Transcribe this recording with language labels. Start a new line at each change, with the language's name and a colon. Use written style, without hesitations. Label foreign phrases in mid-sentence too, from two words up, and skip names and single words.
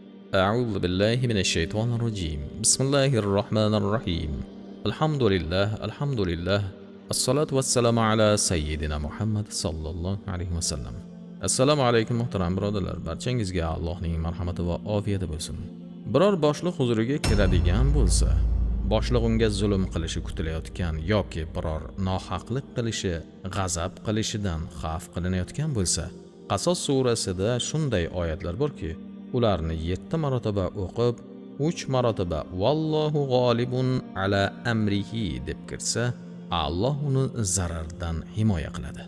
Arabic: أعوذ بالله من الشيطان الرجيم بسم الله الرحمن الرحيم الحمد لله الصلاة والسلام على سيدنا Muhammad صلى الله عليه وسلم.
Uzbek: Assalomu alaykum muhtaram birodarlar, barchangizga Allohning marhamati va ofiyati bo'lsin. Biror boshliq huzuriga kiradigan bo'lsa, boshliq unga zulm qilishi kutilayotgan yoki biror nohaqlik qilishi, g'azab qilishidan xavf qilinayotgan bo'lsa, Qasos surasida shunday oyatlar borki, ularni 7 marotaba o'qib, 3 marotaba
Arabic: والله غالب على أمره
Uzbek: deb kirsa, Alloh uni zarardan himoya qiladi.